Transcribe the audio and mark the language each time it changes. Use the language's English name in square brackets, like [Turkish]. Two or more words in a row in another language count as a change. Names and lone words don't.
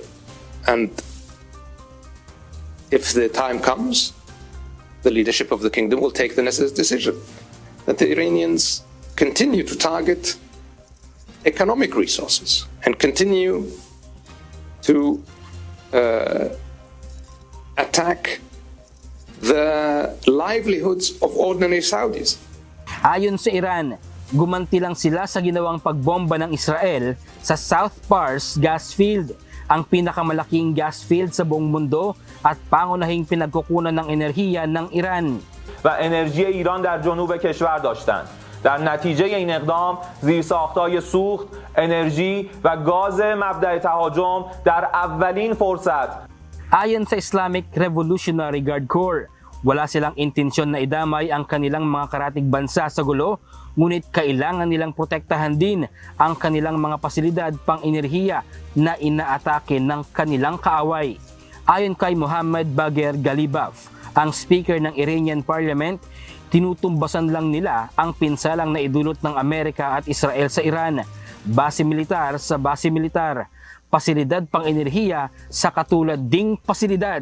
[English] And if the time comes, the leadership of the kingdom will take the necessary decision that the Iranians continue to target economic resources and continue to attack the livelihoods of ordinary Saudis. [Filipino] Ayon sa Iran, gumanti lang sila sa ginawang pagbomba ng Israel sa South Pars [English] gas field, [Filipino] ang pinakamalaking [English] gas field [Filipino] sa buong mundo at pangunahing pinagkukunan ng enerhiya ng Iran. [Persian] و انرژی ایران در جنوب کشور داشتند. در نتیجه این اقدام زیرساختهای سوخت، انرژی و گاز مبدأ تهاجم در اولین فرصت. [Filipino] Ayon sa Islamic Revolutionary Guard Corps, wala silang intensyon na idamay ang kanilang mga karatig bansa sa gulo, ngunit kailangan nilang protektahan din ang kanilang mga pasilidad pang-enerhiya na inaatake ng kanilang kaaway. Ayon kay Mohammad Bagher Ghalibaf, ang speaker ng Iranian Parliament, tinutumbasan lang nila ang pinsalang na idulot ng Amerika at Israel sa Iran, base militar sa base militar, pasilidad pang-enerhiya sa katulad ding pasilidad.